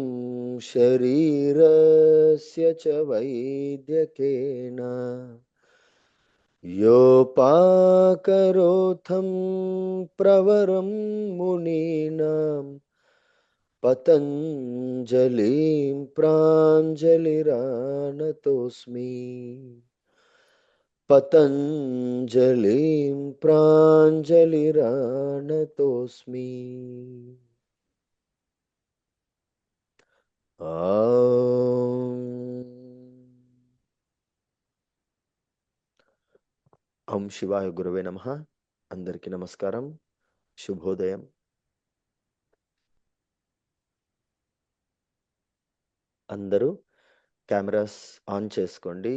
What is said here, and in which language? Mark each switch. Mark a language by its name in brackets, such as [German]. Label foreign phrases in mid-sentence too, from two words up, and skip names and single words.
[Sanskrit] शरीरस्य च वैद्यकेन योपाकरोथं प्रवरं मुनीनां पतञ्जलिं प्राञ्जलिरानतोऽस्मि पतञ्जलिं प्राञ्जलिरानतोऽस्मि। ఓం శివాయ గురవే నమః. [Telugu] అందరికీ నమస్కారం, శుభోదయం. అందరూ [English] cameras on [Telugu] చేసుకోండి.